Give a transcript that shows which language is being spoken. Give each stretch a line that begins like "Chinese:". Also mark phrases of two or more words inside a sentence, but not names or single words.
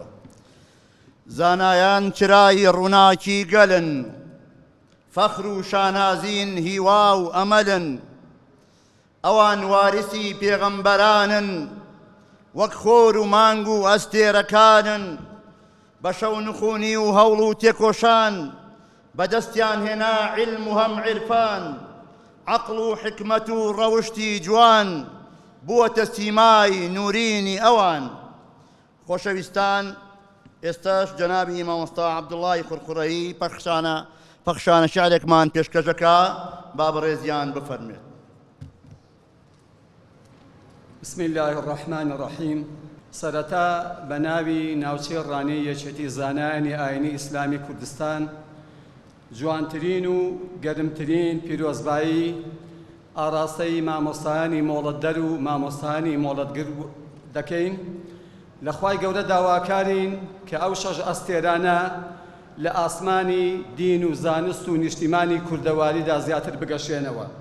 Central Kurdish: زانایان چرای ڕووناکی گەلن، فەخر و شانازین هیوا و ئەمەلن، ئەوان وارسی پێغەمبەرانن، وەک خۆر و مانگ و ئەستێرەکانن، بە شەو نخوونی و هەوڵ و تێکۆشان، بەدەستیان هێنا عیلم و هەم عیرفان، عەقڵ و حکمەت و ڕەوشتی جوان، بووەتە سیمای نورینی ئەوان. خۆشەویستان، ئێستاش جەنابی مامۆستا عەبدوڵڵای قورقورەیی پەخشانە شیعرێکمان پێشکەشەکە، با بەڕێزیان بفەرمێت.
Arabic: بسم الله الرحمن الرحیم.
Central Kurdish: سەرەتا بە ناوی ناوچەی ڕانەی یەکێتی زانایانی ئاینی ئیسلامی کوردستان جوانترین و گەرمترین پیرۆزبایی ئاراستەی مامۆستایانی مۆڵەتدەر و مامۆستایانی مۆڵەتگر دەکەین لە خوای گەورە داواکارین کە ئەو شەش ئەستێرانە لە ئاسمانی دین و زانست و نیشتیمانی کوردەواریدا زیاتر بگەشێنەوە.